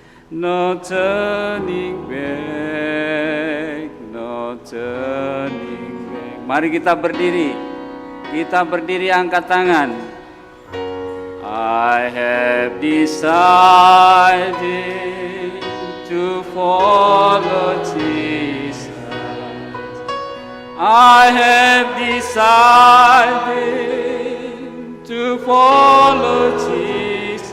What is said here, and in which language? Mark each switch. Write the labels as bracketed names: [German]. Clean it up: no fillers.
[English] No turning back, no turning back. [Indonesian] Mari kita berdiri. Kita berdiri, angkat tangan. [English] I have decided to follow Jesus. I have decided to follow Jesus.